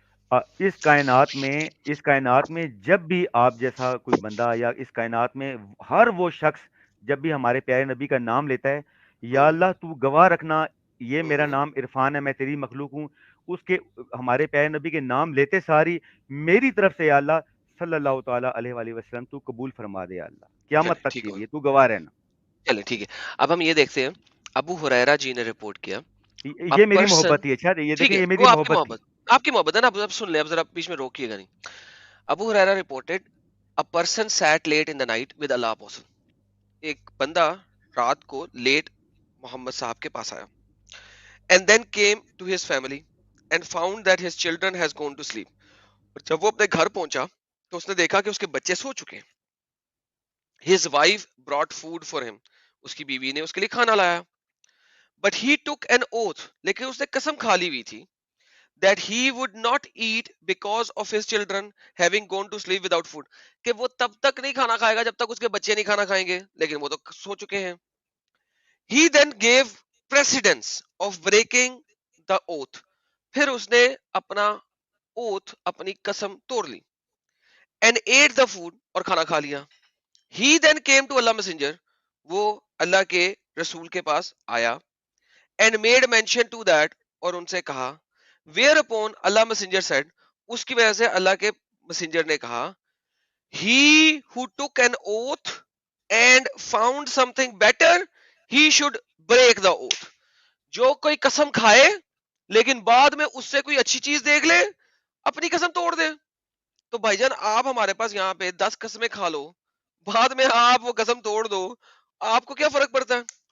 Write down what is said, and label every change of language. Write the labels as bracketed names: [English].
[Urdu] اس کائنات میں جب بھی آپ جیسا کوئی بندہ یا اس کائنات میں ہر وہ شخص جب بھی ہمارے پیارے نبی کا نام لیتا ہے، یا اللہ تو گواہ رکھنا یہ میرا نام عرفان ہے، میں تیری مخلوق ہوں، اس کے ہمارے پیارے نبی کے نام لیتے ساری میری طرف سے یا اللہ صلی اللہ تعالیٰ علیہ وآلہ وسلم تو قبول فرما دے یا اللہ، قیامت تک کے لیے تو گواہ رہنا. چلیں ٹھیک ہے. اب ہم یہ دیکھتے ہیں ابو ہریرہ جی نے رپورٹ کیا یہ میری محبت تھی. اچھا یہ دیکھیں یہ میری محبت تھی. آپ کی محبت ہے نا. اب سن لیں، اب ذرا بیچ میں روکیے گا نہیں. [English] Abu Hurairah reported a person sat late in the night with Allah apostle. [Urdu] ایک بندہ رات کو لیٹ محمد صاحب کے پاس آیا [English] and then came to his family and found that his children has gone to sleep. [Urdu] جب وہ اپنے گھر پہنچا تو اس نے دیکھا کہ اس کے بچے سو چکے ہیں. [English] His wife brought food for him. [Urdu] اس کی بیوی نے اس کے لیے کھانا لایا. [English] But he took an oath. [Urdu] لیکن اس نے قسم کھا لی ہوئی تھی [English] that he would not eat because of his children having gone to sleep without food. [Urdu] کہ وہ تب تک نہیں کھانا کھائے گا جب تک اس کے بچے نہیں کھانا کھائیں گے، لیکن وہ تو سو چکے ہیں. [English] He then gave precedence of breaking the oath. [Urdu] پھر اس نے اپنا oath، اپنی قسم توڑ لی. [English] And ate the food، [Urdu] اور کھانا کھا لیا. [English] He then came to Allah messenger. [Urdu] وہ اللہ کے رسول کے پاس آیا. [English] And made mention to that، [Urdu] اور ان سے کہا. [English] Whereupon Allah messenger said، [Urdu] اس کی وجہ سے اللہ کے messenger نے کہا، [English] he who took an oath and found something better he should break the oath. [Urdu] جو کوئی قسم کھائے لیکن بعد میں اس سے کوئی اچھی چیز دیکھ لے اپنی قسم توڑ دے. تو بھائی جان آپ ہمارے پاس یہاں پہ 10 قسمیں کھا لو، بعد میں آپ وہ قسم توڑ دو، آپ کو کیا فرق پڑتا ہے؟